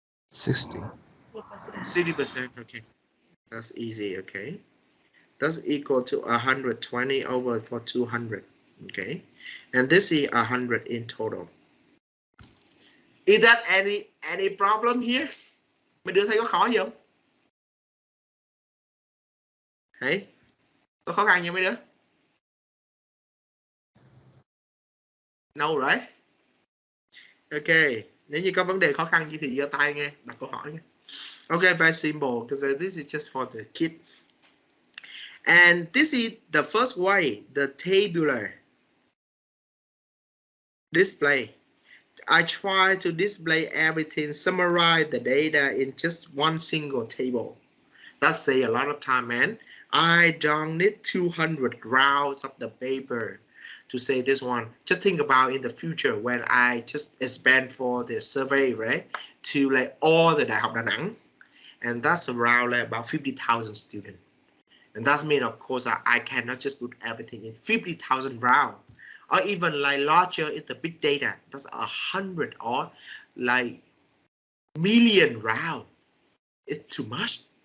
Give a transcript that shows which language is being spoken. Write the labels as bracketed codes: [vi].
[en] 60. 60%, okay. That's easy, okay? That's equal to 120 over for 200, okay? And this is 100 in total. Is that any problem here? [vi] Mấy đứa thấy có khó gì không? Thấy? Có khó khăn nha mấy đứa? [en] No, right? [vi] Ok, nếu như có vấn đề khó khăn gì thì giơ tay nghe, đặt câu hỏi nghe. [en] Okay, very simple because this is just for the kid. And this is the first way, the tabular display. I try to display everything, summarize the data in just one single table. That say a lot of time, man. I don't need 200 rounds of the paper to say this one. Just think about in the future when I just expand for the survey, right? To like all the Đại học Đà Nẵng. And that's around like about 50,000 students. And that means, of course, I cannot just put everything in 50,000 rounds. Or even like larger in the big data, that's 100 or like million round. It's too much.